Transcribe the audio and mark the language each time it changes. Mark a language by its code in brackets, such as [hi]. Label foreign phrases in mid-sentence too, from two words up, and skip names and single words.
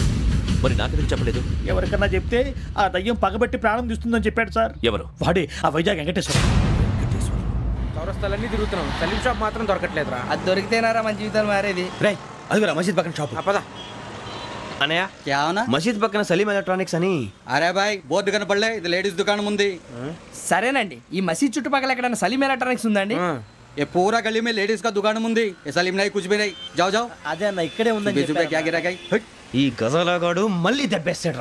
[te] మరి నాకెందుకు చెప్పలేదు? ఎవరికన్నా చెప్తే ఆ దయ్యం పగబెట్టి ప్రాణం తీస్తుందని చెప్పాడు సార్. ఎవరు? వాడే, ఆ వైజాగ్ వెంకటేశ్వర. చౌరస్తాలన్నీ తిరుగుతున్నాం, సలీం షాప్ మాత్రం దొరకట్లేదురా. అది దొరికితేనారా మన జీవితాలు మారేది. రే, అది మసీద్ పక్కన షాప్. పదా. అనయా [hi] क्या होना [te] మసీద్ పక్కన సలీం ఎలక్ట్రానిక్స్ అని. అరే బాయ్ బోర్డు కనపడలే ఇది లేడీస్ దుకాణం ఉంది. సరేనండి ఈ మసీద్ చుట్టుపక్కల ఎక్కడైనా సలీం ఎలక్ట్రానిక్స్ ఉందండి? [hi] ये पूरा गली में लेडीज का दुकान मुंदी ये सलीम नहीं कुछ भी नहीं जाओ जाओ [te] అదే అన్న ఇక్కడే ఉందని [hi] बीस रुपए क्या गिरा गई [te] ఈ గజాలగాడు మళ్ళీ దెబ్బేస్తాడు రా.